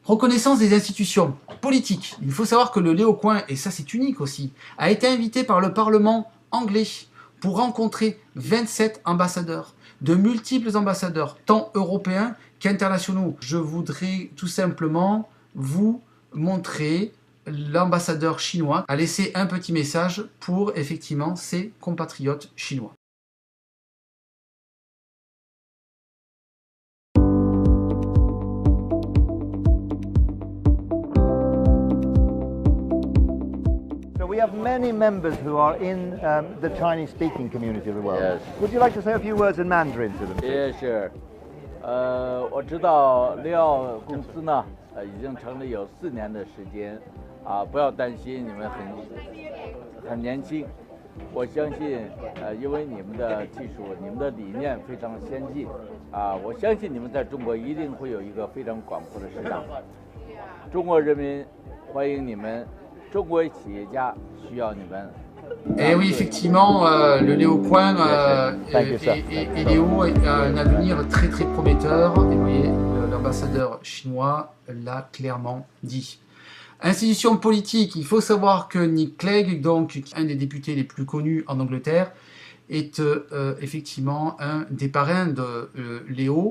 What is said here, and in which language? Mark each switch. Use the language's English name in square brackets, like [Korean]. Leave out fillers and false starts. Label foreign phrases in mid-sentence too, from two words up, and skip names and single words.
[French] Reconnaissance des institutions politiques. Il faut savoir que le Léocoin, et ça c'est unique aussi, a été invité par le Parlement anglais pour rencontrer 27 ambassadeurs, de multiples ambassadeurs, tant européens qu'internationaux. Je voudrais tout simplement vous montrer l'ambassadeur chinois a laissé un petit message pour effectivement ses compatriotes chinois. [English] We have many members who are in the Chinese-speaking community of the world. Yes. Would you like to say a few words in Mandarin to them? Yeah, sure. [Chinese] 我知道利奥公司呢，已经成立有4年的时间，不要担心，你们很年轻。我相信，因为你们的技术、你们的理念非常先进，我相信你们在中国一定会有一个非常广阔的市场。中国人民欢迎你们。中国企业家需要你们。 [French] Et oui, effectivement, le Léocoin et Léo a un avenir très très prometteur. Et vous voyez, l'ambassadeur chinois l'a clairement dit. Institution politique, il faut savoir que Nick Clegg, donc un des députés les plus connus en Angleterre, est effectivement un des parrains de Léo.